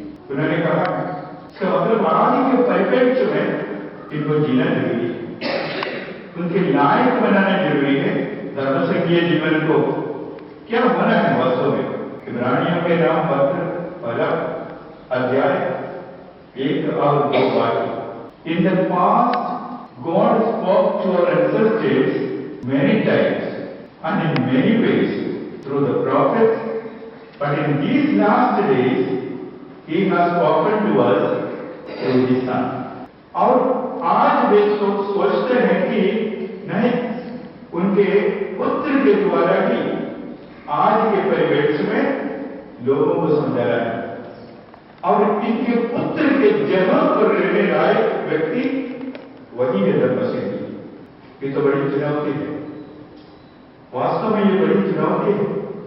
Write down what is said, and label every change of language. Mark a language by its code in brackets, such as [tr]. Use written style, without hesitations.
[hi] उन्होंने कहा इसका मतलब आज के परिप्रेक्ष्य में इनको जीना जरूरी है, उनके लायक बनाना जरूरी है। धर्म संघीय जीवन को क्या होना है वास्तव में। इब्रानियों के नाम पत्र 1 अध्याय 1 और 2 वाक्य। [en] In the past, God spoke to our ancestors many times and in many ways through the prophets, but in these last days, He has spoken to us through His Son. [hi] और आज वे सोचते हैं कि नहीं, उनके पुत्र के द्वारा ही आज के परिवेश में लोगों को समझाना है और इनके पुत्र के जगह पर रहने लायक व्यक्ति वही है धर्म संघी। ये तो बड़ी चुनौती है, वास्तव में ये बड़ी चुनौती है।